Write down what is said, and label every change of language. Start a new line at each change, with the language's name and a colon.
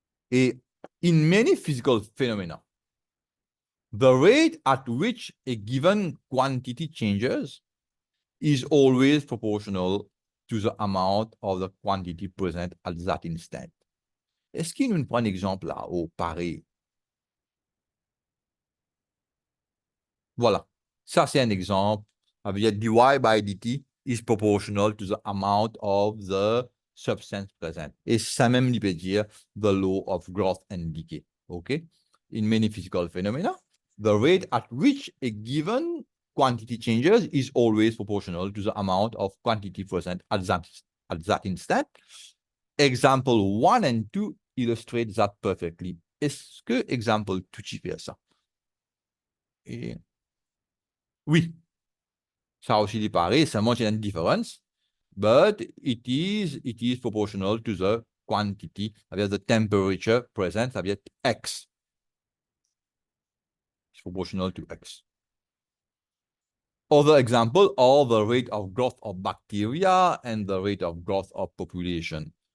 English: Et in many physical phenomena, the rate at which a given quantity changes is always proportional to the amount of the quantity present at that instant.
French: Est-ce qu'il nous prend un exemple là, au pareil? Voilà. Ça, c'est un exemple.
English: Avec dy by dt is proportional to the amount of the substance present.
French: Et ça même, il peut dire
English: the law of growth and decay. OK? In many physical phenomena, the rate at which a given quantity changes is always proportional to the amount of quantity present at that instant. Example 1 and 2 illustrate that perfectly.
French: Est-ce que example 2 tu fais ça? Et oui, ça aussi dit pareil, seulement il y a une différence,
English: but it is proportional to the quantity,
French: c'est-à-dire
English: the temperature present,
French: ça veut dire x.
English: It's proportional to x. Other example are the rate of growth of bacteria and the rate of growth of population.